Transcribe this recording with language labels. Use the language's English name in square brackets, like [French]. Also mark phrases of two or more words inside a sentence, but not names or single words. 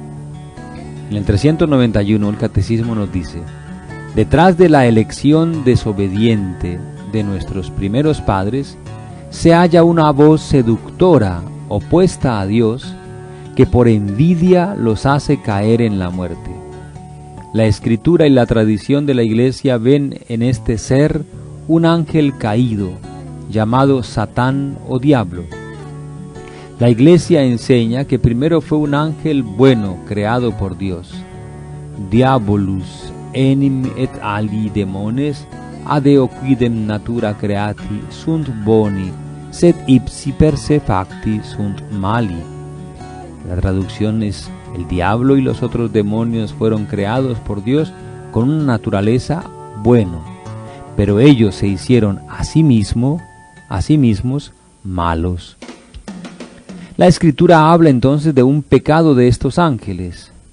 [Spanish] En el 391 el Catecismo nos dice: detrás de la elección desobediente de nuestros primeros padres se halla una voz seductora opuesta a Dios que por envidia los hace caer en la muerte. La Escritura y la tradición de la Iglesia ven en este ser un ángel caído, llamado Satán o Diablo. La Iglesia enseña que primero fue un ángel bueno creado por Dios. [Latin] Diabolus enim et ali demones adeo quidem natura creati sunt boni, sed ipsi per se facti sunt mali. [Spanish] La traducción es: el diablo y los otros demonios fueron creados por Dios con una naturaleza buena, pero ellos se hicieron a sí mismos malos. La Escritura habla entonces de un pecado de estos ángeles.